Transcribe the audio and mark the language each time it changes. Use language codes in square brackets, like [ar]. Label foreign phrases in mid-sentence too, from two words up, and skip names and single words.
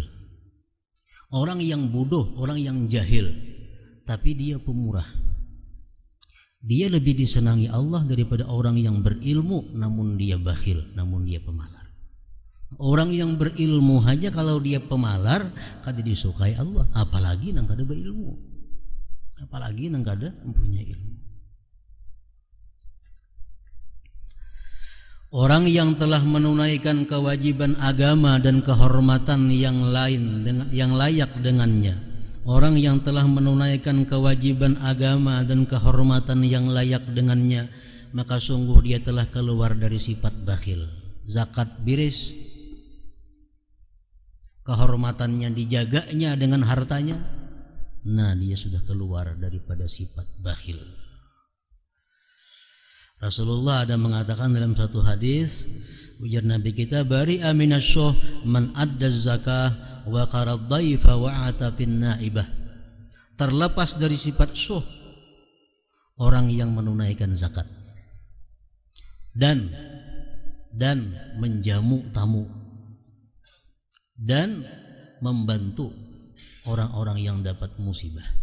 [id] Orang yang bodoh, orang yang jahil, tapi dia pemurah, dia lebih disenangi Allah daripada orang yang berilmu namun dia bakhil, namun dia pemalar. [bjn] Orang yang berilmu aja kalau dia pemalar kada disukai Allah, apalagi nang kada berilmu, apalagi nang kada mempunyai ilmu. [id] Orang yang telah menunaikan kewajiban agama dan kehormatan yang lain yang layak dengannya. Orang yang telah menunaikan kewajiban agama dan kehormatan yang layak dengannya, maka sungguh dia telah keluar dari sifat bakhil. Zakat biris, kehormatannya dijaganya dengan hartanya, nah dia sudah keluar daripada sifat bakhil. Rasulullah ada mengatakan dalam satu hadis, ujar Nabi kita, [ar] برئ من الشح من أدى الزكاة وقرى الضيف وأعطى في النائبة. [id] Terlepas dari sifat syuh orang yang menunaikan zakat dan menjamu tamu dan membantu orang-orang yang dapat musibah.